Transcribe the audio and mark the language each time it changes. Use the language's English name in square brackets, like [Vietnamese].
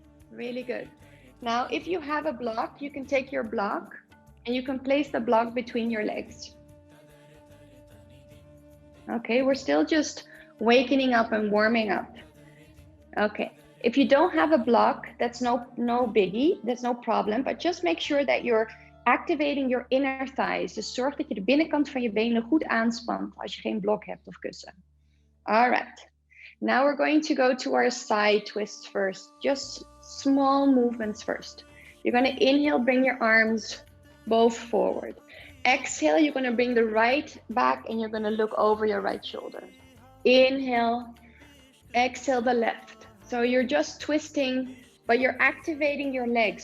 [English] Really good. Now, if you have a block, you can take your block and you can place the block between your legs. Okay, we're still just wakening up and warming up. Okay, if you don't have a block, that's no biggie, that's no problem, but just make sure that you're activating your inner thighs. [Dutch] Dus zorg dat je de binnenkant van je benen goed aanspant als je geen blok hebt of kussen. [English] All right, now we're going to go to our side twists first, just small movements first. You're going to inhale, bring your arms both forward. Exhale, you're going to bring the right back and you're going to look over your right shoulder. Inhale, exhale the left. So you're just twisting, but you're activating your legs.